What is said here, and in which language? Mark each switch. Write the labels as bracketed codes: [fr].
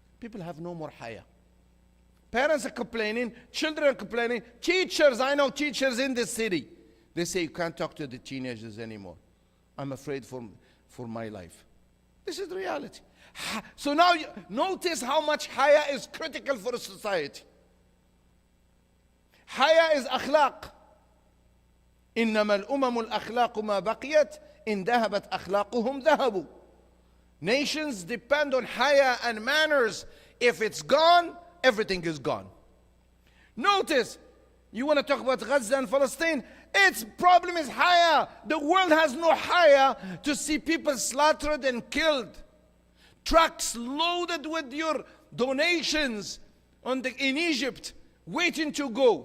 [en] People have no more Haya. Parents are complaining, children are complaining, teachers, I know teachers in this city. They say you can't talk to the teenagers anymore. I'm afraid for my life. This is the reality. So now notice how much Haya is critical for a society. Haya is akhlaq. [ar] إنما الأمم الأخلاق ما بقيت إن ذهبت أخلاقهم ذهبوا. [en] Nations depend on Haya and manners. If it's gone, everything is gone. Notice, you want to talk about Gaza and Palestine? Its problem is Haya. The world has no Haya to see people slaughtered and killed. Trucks loaded with your donations in Egypt, waiting to go.